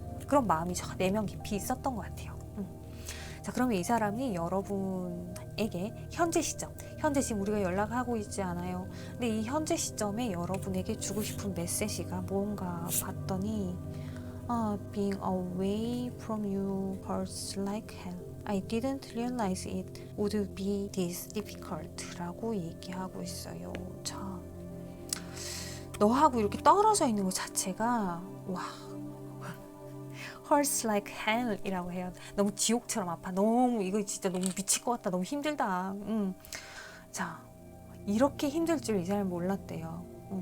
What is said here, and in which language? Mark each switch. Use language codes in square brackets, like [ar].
[ko] 그런 마음이 저 내면 깊이 있었던 것 같아요. 자, 그러면 이 사람이 여러분에게 현재 시점, 현재 지금 우리가 연락하고 있지 않아요. 근데 이 현재 시점에 여러분에게 주고 싶은 메시지가 뭔가 봤더니 [en] Being away from you hurts like hell. I didn't realize it would be this difficult [ko] 라고 얘기하고 있어요. 자, 너하고 이렇게 떨어져 있는 것 자체가 와, [en] hurts like hell [ko] 이라고 해요. 너무 지옥처럼 아파. 너무 이거 진짜 너무 미칠 것 같다. 너무 힘들다. 자, 이렇게 힘들 줄 이 사람 몰랐대요.